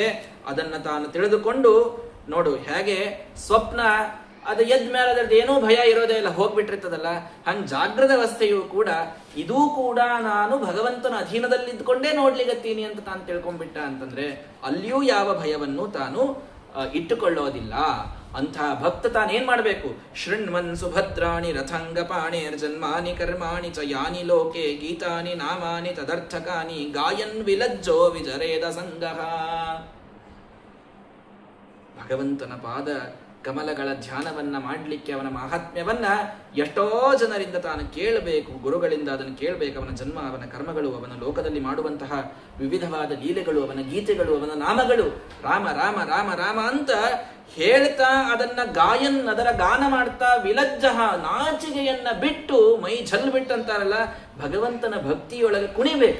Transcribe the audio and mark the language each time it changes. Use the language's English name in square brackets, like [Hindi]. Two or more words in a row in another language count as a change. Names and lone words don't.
[Kannada] ಅದನ್ನ ತಾನು ತಿಳಿದುಕೊಂಡು ನೋಡು, ಹೇಗೆ ಸ್ವಪ್ನ ಅದು ಎದ್ದ ಮೇಲೆ ಅದ್ರದ್ದು ಏನೂ ಭಯ ಇರೋದೇ ಇಲ್ಲ, ಹೋಗ್ಬಿಟ್ಟಿರ್ತದಲ್ಲ, ಹಂಗೆ ಜಾಗೃತ ಅವಸ್ಥೆಯೂ ಕೂಡ ಇದೂ ಕೂಡ ನಾನು ಭಗವಂತನ ಅಧೀನದಲ್ಲಿದ್ದುಕೊಂಡೇ ನೋಡ್ಲಿಗತ್ತೀನಿ ಅಂತ ತಾನು ತಿಳ್ಕೊಂಡ್ಬಿಟ್ಟ ಅಂತಂದ್ರೆ ಅಲ್ಲಿಯೂ ಯಾವ ಭಯವನ್ನು ತಾನು ಇಟ್ಟುಕೊಳ್ಳೋದಿಲ್ಲ. ಅಂಥ ಭಕ್ತ ತಾನೇನ್ ಮಾಡಬೇಕು? [Sanskrit] शृण्वन् सुभद्राणि रथंगपाणेर् जन्मानि कर्माणि च यानि लोके गीतानि नामानि तदर्थकानि गायन् विलज्जो विजरेद संगः. [Kannada] ಭಗವಂತನ ಪಾದ ಕಮಲಗಳ ಧ್ಯಾನವನ್ನ ಮಾಡಲಿಕ್ಕೆ, ಅವನ ಮಹಾತ್ಮ್ಯವನ್ನ ಎಷ್ಟೋ ಜನರಿಂದ ತಾನು ಕೇಳಬೇಕು, ಗುರುಗಳಿಂದ ಅದನ್ನು ಕೇಳಬೇಕು. ಅವನ ಜನ್ಮ, ಅವನ ಕರ್ಮಗಳು, ಅವನ ಲೋಕದಲ್ಲಿ ಮಾಡುವಂತಹ ವಿವಿಧವಾದ ಲೀಲೆಗಳು, ಅವನ ಗೀತೆಗಳು, ಅವನ ನಾಮಗಳು, ರಾಮ ರಾಮ ರಾಮ ರಾಮ ಅಂತ ಹೇಳ್ತಾ ಅದನ್ನ ಗಾಯನ್, ಅದರ ಗಾನ ಮಾಡ್ತಾ ವಿಲಜ್ಜಹ, ನಾಚಿಕೆಯನ್ನ ಬಿಟ್ಟು ಮೈ ಝಲ್ ಬಿಟ್ಟಂತಾರಲ್ಲ, ಭಗವಂತನ ಭಕ್ತಿಯೊಳಗೆ ಕುಣಿಬೇಕು.